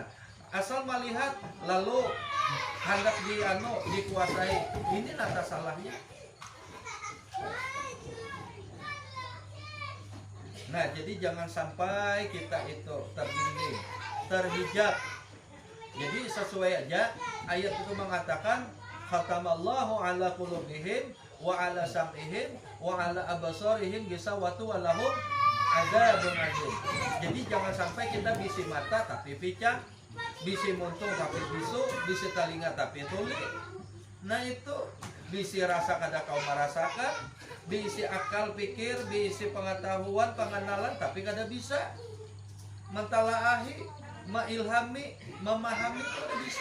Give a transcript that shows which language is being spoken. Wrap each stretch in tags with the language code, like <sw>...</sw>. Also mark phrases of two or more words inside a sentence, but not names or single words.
<bjn>Asal melihat lalu hendak dikuasai. Ini nata salahnya. Nah, jadi jangan sampai kita itu terdinding, terhijab.</bjn> <ar>Jadi sesuai aja ayat itu mengatakan ختم الله على قلوبهم وعلى سمعهم وعلى أبصارهم غشاوة ولهم عذاب عظيم.</ar> <bjn>Jadi jangan sampai kita bisi mata tapi pica, bisi muntung tapi bisu, bisi telinga tapi tuli. Nah itu bisi rasa kada kau merasakan, bisi akal pikir, bisi pengetahuan, pengenalan tapi kada bisa mentalaahi, mengilhami, memahami kada bisa.</bjn>